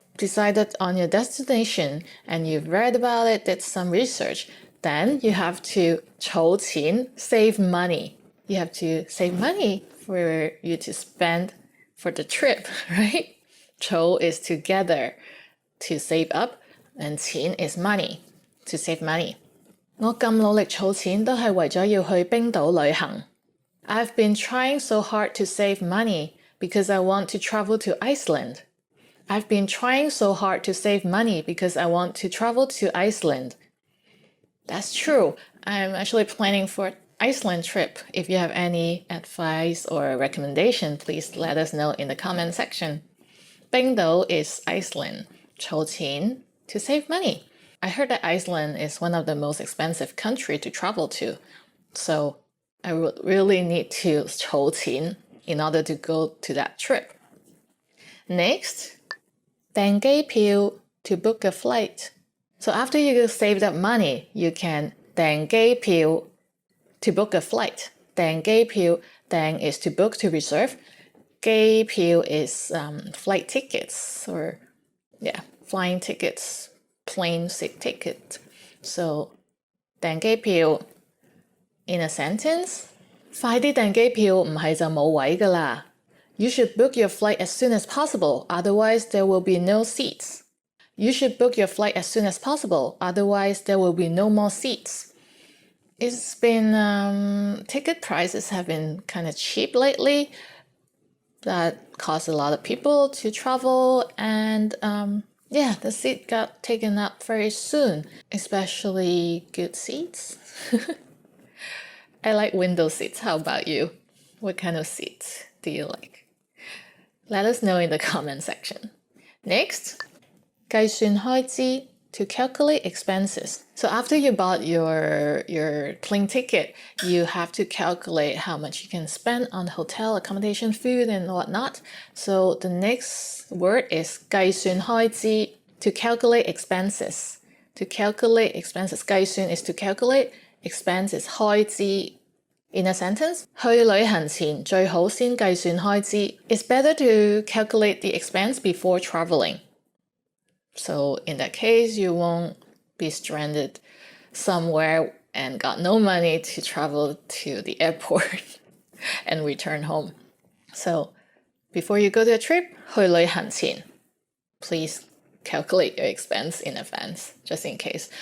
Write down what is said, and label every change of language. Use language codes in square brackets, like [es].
[en] decided on your destination and you've read about it, did some research, then you have to 儲錢, save money. You have to save money for you to spend for the trip, right? 儲 is together, to save up, and 錢 is money, to save money. [yue] 我咁努力儲錢都係為咗要去冰島旅行。 [en] I've been trying so hard to save money because I want to travel to Iceland. I've been trying so hard to save money because I want to travel to Iceland. That's true. I'm actually planning for an Iceland trip. If you have any advice or recommendation, please let us know in the comment section. 冰島 is Iceland. 儲錢 to save money. I heard that Iceland is one of the most expensive countries to travel to. So I would really need to 儲錢 in order to go to that trip. Next, 訂機票 to book a flight. So after you saved up money, you can 訂機票 to book a flight. 訂機票, 訂 is to book, to reserve. 機票 is flight tickets or flying tickets, plane ticket. So 訂機票 in a sentence, [yue] 快啲訂機票唔係就冇位㗎啦. [en] You should book your flight as soon as possible, otherwise there will be no seats. You should book your flight as soon as possible, otherwise there will be no more seats. It's been, ticket prices have been kind of cheap lately. That caused a lot of people to travel, and the seat got taken up very soon, especially good seats. I like window seats. How about you? What kind of seats do you like? Let us know in the comment section. Next, 計算開支 to calculate expenses. So after you bought your plane ticket, you have to calculate how much you can spend on hotel, accommodation, food, and whatnot. So the next word is 計算開支 to calculate expenses. To calculate expenses. 計算 is to calculate, expense is 開支. In a sentence, [yue] 去旅行前最好先計算開支. [en] It's better to calculate the expense before traveling. So in that case, you won't be stranded somewhere and got no money to travel to the airport and return home. So before you go to a trip, [yue] 去旅行前, [en] please calculate your expense in advance, just in case.